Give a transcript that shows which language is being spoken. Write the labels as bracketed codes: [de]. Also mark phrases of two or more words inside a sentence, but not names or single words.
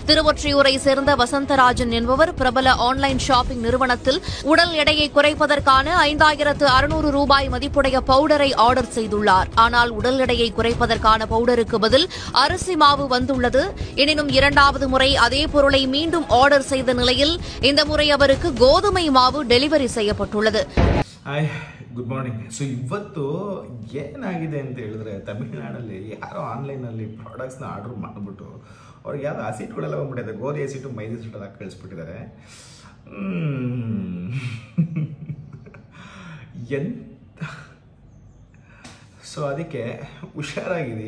[ta] திருவொற்றியூரை சேர்ந்த வசந்தராஜன் என்பவர் பிரபல [en] online shopping [ta] நிறுவனத்தில் உடல் எடையை குறைப்பதற்கான 5600 ரூபாய் மதிப்புடைய பவுடரை ஆர்டர் செய்துள்ளார். ஆனால் உடல் எடையை குறைப்பதற்கான பவுடருக்கு பதில் அரிசி மாவு வந்துள்ளது. எனினும் இரண்டாவது முறை அதே பொருளை மீண்டும் ஆர்டர் செய்த நிலையில் இந்த முறை அவருக்கு கோதுமை மாவு டெலிவரி செய்யப்பட்டுள்ளது. [en] Hi, good morning. [kn] ಸೊ ಇವತ್ತು ಏನಾಗಿದೆ ಅಂತ ಹೇಳಿದ್ರೆ, ತಮಿಳುನಾಡಲ್ಲಿ ಯಾರೋ ಆನ್ಲೈನಲ್ಲಿ [en] products order [kn] ಮಾಡಿಬಿಟ್ಟು ಅವ್ರಿಗೆ ಯಾವ್ದು ಆಸಿಡ್ಗಳೆಲ್ಲ ಬಂದ್ಬಿಟ್ಟಿದೆ, ಗೋಧಿ ಆಸಿಟ್ಟು ಮೈದಾ ಆಸಿಟ್ಟೆಲ್ಲ ಕಳಿಸ್ಬಿಟ್ಟಿದ್ದಾರೆ. ಎಂತ ಸೊ ಅದಕ್ಕೆ ಹುಷಾರಾಗಿರಿ.